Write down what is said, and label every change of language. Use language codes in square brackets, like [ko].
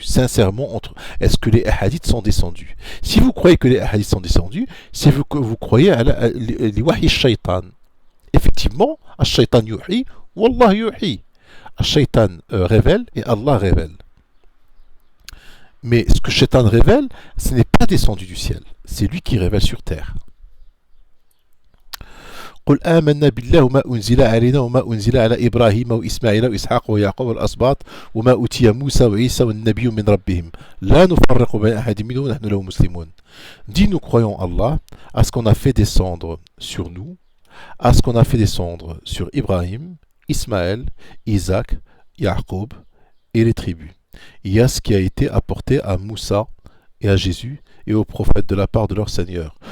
[fr] Sincèrement, est-ce que les hadiths sont descendus? Si vous croyez que les hadiths sont descendus, c'est que vous croyez à l'wahi shaitan. Effectivement, [ar] al-shaitan yuhi, wallah yuhi. [fr] Al-shaitan révèle et Allah révèle. Mais ce que Shaitan révèle, ce n'est pas descendu du ciel. C'est lui qui révèle sur terre. [ar] قل آمنا بالله وما أنزل علينا وما أنزل على إبراهيم وإسماعيل وإسحاق ويعقوب والأسباط وما أوتي موسى وعيسى والنبي من ربهم لا نفرق بين أحد منهم ونحن له مسلمون. [fr] Dis nous croyons Allah à ce qu'on a fait descendre sur nous, à ce qu'on a fait descendre sur Ibrahim, Ismaël, Isaac, Jacob et les tribus. Il y a ce qui a été apporté à Moussa et à Jésus et aux prophètes de la part de leur Seigneur.